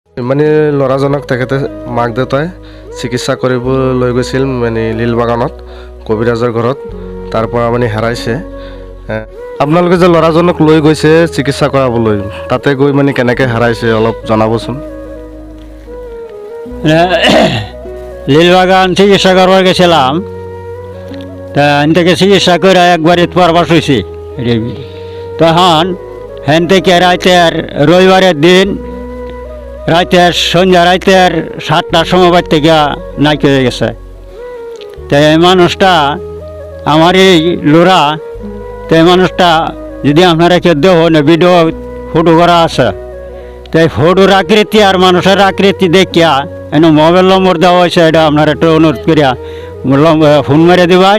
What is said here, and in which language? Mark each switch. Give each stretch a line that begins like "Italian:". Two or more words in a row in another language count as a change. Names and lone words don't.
Assamese: মানে ল'ৰাজনক তেখেতে মাক দেউতাই চিকিৎসা কৰিব লৈ গৈছিল মানে লীল বাগানত কবিৰাজৰ ঘৰত, তাৰ পৰা মানে হেৰাইছে। আপোনালোকে যে ল'ৰাজনক লৈ গৈছে চিকিৎসা কৰাবলৈ, তাতে গৈ মানে কেনেকৈ হেৰাইছে অলপ জনাবচোন।
Bangla: লীলবাগান চিকিৎসা করবার গেছিলাম, তা হেন থেকে চিকিৎসা করে একবারে পরবাস হয়েছি। তখন হেন থেকে রাতের রবিবারের দিন রাতের 7টার সময় বাড়ি থেকে নাইক হয়ে গেছে। তো এই মানুষটা আমার এই লোরা, তো এই মানুষটা যদি আপনারা কেউ দেহ না ভিডিও ফটো করা আছে, তো এই ফটোর আকৃতি আর মানুষের আকৃতি দেখিয়া এনে মোবাইল নম্বর দেওয়া হয়েছে, এটা আপনার একটু অনুরোধ করিয়া ফোন মেরে দেবেন।